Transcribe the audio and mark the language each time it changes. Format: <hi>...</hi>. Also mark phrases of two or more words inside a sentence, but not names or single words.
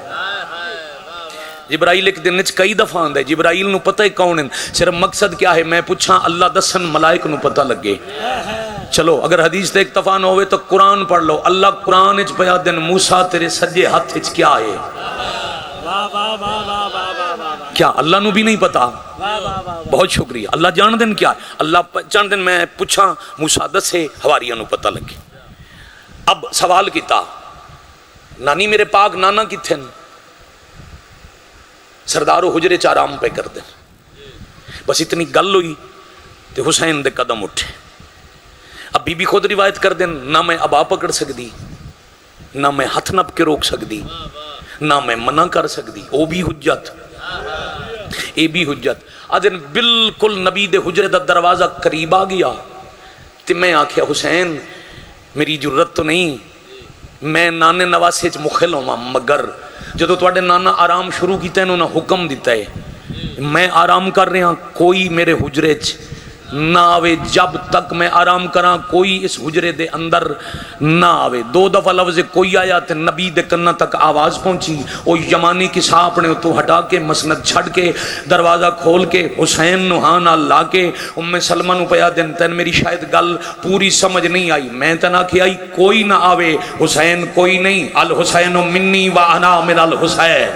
<pa>جبرائیل ایک دن وچ کئی دفعہ آندا ہے، جبرائیل نو پتہ ہے کون ہے، صرف مقصد کیا ہے میں پوچھاں اللہ دسن ملائک نو پتہ لگے۔ چلو اگر حدیث تے اکتفا نہ ہوئے تو قرآن پڑھ لو، اللہ قرآن وچ پیا دن موسیٰ تیرے سجے ہاتھ وچ کیا ہے؟ کیا اللہ نو بھی نہیں پتا؟ بہت شکریہ، اللہ جان دن کیا ہے؟ اللہ جان دن میں پوچھاں موسیٰ دسے حواریاں نو پتہ لگے۔ اب سوال کیتا نانی میرے پاک نانا کتھے ہیں؟ سردارو حجرے چ آرام پہ کر دیں۔ بس اتنی گل ہوئی تے حسین دے قدم اٹھے۔ اب بی بی خود روایت کر دیں، نہ میں ابا پکڑ سکتی، نہ میں ہاتھ نپ کے روک سکتی، نہ میں منع کر سکتی، او بھی حجت اے بھی حجت۔ آدن بالکل نبی دے حجرے دا دروازہ قریب آ گیا تے میں آکھیا حسین میری جرت تو نہیں، میں نانے نواسے چ مخل ہوں، مگر جدو تواڈے نانا آرام شروع کیتا ہے انہوں نے حکم دیتا ہے میں آرام کر رہا، کوئی میرے حجرے چ نہ آوے، جب تک میں آرام کراں کوئی اس حجرے دے اندر نہ آوے۔ دو دفعہ لفظ کوئی آیا تے نبی دے کنہ تک آواز پہنچی، وہ یمانی کسا اپنے تو ہٹا کے مسند چھڑ کے دروازہ کھول کے حسین نو ہاں نال لا کے ام سلمہ نو پیا دن تین میری شاید گل پوری سمجھ نہیں آئی، میں تنا کہ آئی کوئی نہ آوے، حسین کوئی نہیں،</pa> <ar>الحسین منی و انا من الحسین۔</ar>